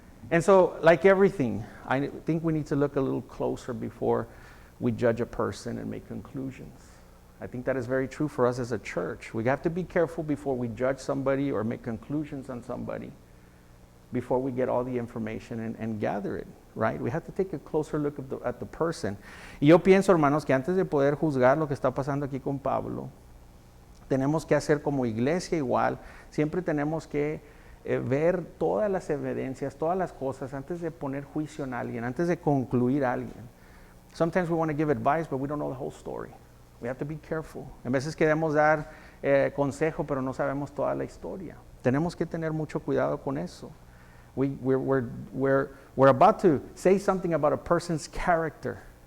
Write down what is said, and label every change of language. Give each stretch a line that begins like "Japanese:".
English: And so, like everything, I think we need to look a little closer before we judge a person and make conclusions. I think that is very true for us as a church. We have to be careful before we judge somebody or make conclusions on somebody, before we get all the information and gather it, right? We have to take a closer look at the person.
Spanish: Y yo pienso, hermanos, que antes de poder juzgar lo que está pasando aquí con Pablo, tenemos que hacer como iglesia igual, siempre tenemos que ver todas las evidencias, todas las cosas, antes de poner juicio en alguien, antes de concluir a alguien.
English: Sometimes we want to give advice, but we don't know the whole story. We have to be careful.
Spanish: A veces queremos dar consejo, pero no sabemos toda la historia. Tenemos que tener mucho cuidado con eso.
English: We're about to say something about a person's character.